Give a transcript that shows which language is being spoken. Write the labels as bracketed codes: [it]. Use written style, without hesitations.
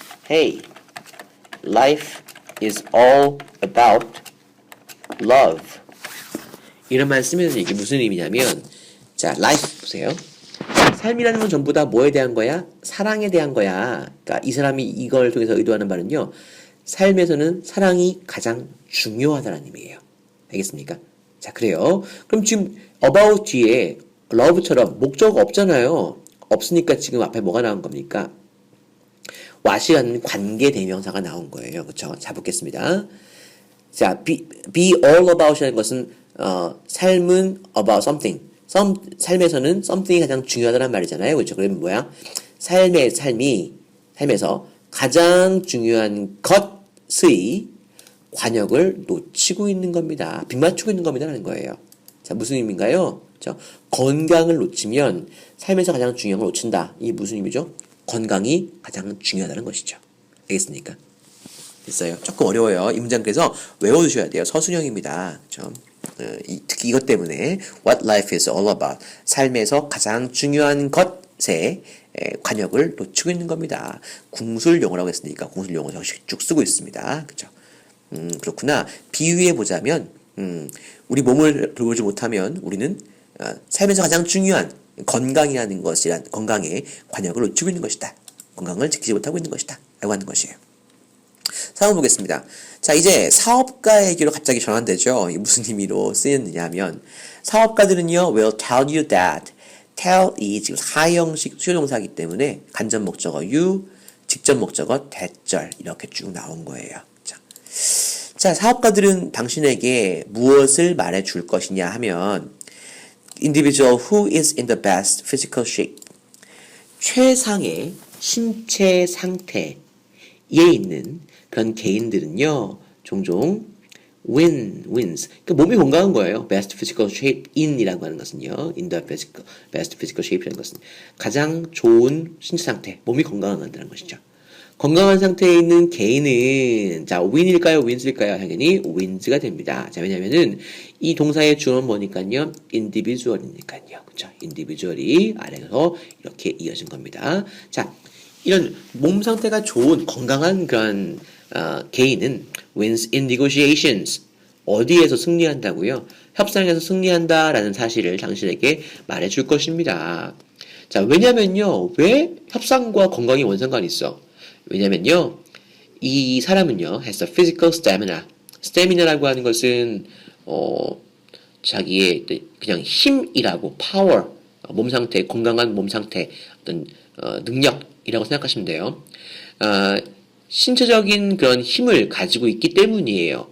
[en] Hey, life is all about love. [ko] 이런 말 쓰면서 이게 무슨 의미냐면, 자, life 보세요. 삶이라는 건 전부 다 뭐에 대한 거야? 사랑에 대한 거야. 그러니까 이 사람이 이걸 통해서 의도하는 바는요. 삶에서는 사랑이 가장 중요하다는 의미예요. 알겠습니까? 자, 그래요. 그럼 지금 about 뒤에 love처럼 목적 없잖아요. 없으니까 지금 앞에 뭐가 나온 겁니까? what이라는 관계 대명사가 나온 거예요. 그렇죠? 자, 보겠습니다. 자, [en] be all about [ko] 이라는 것은 삶은 [en] about something. [ko] 삶에서는 something이 가장 중요하다는 말이잖아요. 그렇죠? 그러면 뭐야? 삶에서 가장 중요한 것의 관역을 놓치고 있는 겁니다. 빗맞추고 있는 겁니다라는 거예요. 자, 무슨 의미인가요? 그렇죠? 건강을 놓치면 삶에서 가장 중요한 걸 놓친다. 이게 무슨 의미죠? 건강이 가장 중요하다는 것이죠. 알겠습니까? 됐어요. 조금 어려워요. 이 문장 그래서 외워두셔야 돼요. 서술형입니다. 그렇죠? 특히 이것 때문에 [en] What life is all about. [ko] 삶에서 가장 중요한 것에 관역을 놓치고 있는 겁니다. 궁술용어라고 했으니까 궁술용어 정식 쭉 쓰고 있습니다. 그렇죠? 그렇구나. 비유해 보자면 우리 몸을 돌보지 못하면 우리는 삶에서 가장 중요한 건강이라는 것이란 건강에 관역을 놓치고 있는 것이다. 건강을 지키지 못하고 있는 것이다. 라고 하는 것이에요. 상황 보겠습니다. 자, 이제 사업가에게로 갑자기 전환되죠. 이게 무슨 의미로 쓰였느냐 하면 사업가들은요, [en] will tell you that. [ko] tell이 지금 사형식 수요동사이기 때문에 간접 목적어 you, 직접 목적어 대절 이렇게 쭉 나온 거예요. 자, 사업가들은 당신에게 무엇을 말해줄 것이냐 하면 [en] individual who is in the best physical shape. [ko] 최상의 신체 상태에 있는 그런 개인들은요, 종종 wins. 그러니까 몸이 건강한 거예요. [en] best physical shape in [ko] 이라고 하는 것은요, [en] in the best physical shape [ko] 이라는 것은 가장 좋은 신체 상태, 몸이 건강하다는 것이죠. 건강한 상태에 있는 개인은 자, win일까요? wins일까요? 당연히 wins가 됩니다. 자, 왜냐면은 이 동사의 주어는 뭐니까요? individual이니까요. 그렇죠? individual이 아래서 이렇게 이어진 겁니다. 자, 이런 몸 상태가 좋은 건강한 그런 개인은 [en] wins in negotiations. [ko] 어디에서 승리한다고요? 협상에서 승리한다라는 사실을 당신에게 말해줄 것입니다. 자, 왜냐면요. 왜 협상과 건강이 원상관이 있어? 왜냐면요, 이 사람은요, [en] has a physical stamina. [ko] stamina라고 하는 것은, 자기의 그냥 힘이라고, power, 몸 상태, 건강한 몸 상태, 어떤, 능력이라고 생각하시면 돼요. 신체적인 그런 힘을 가지고 있기 때문이에요.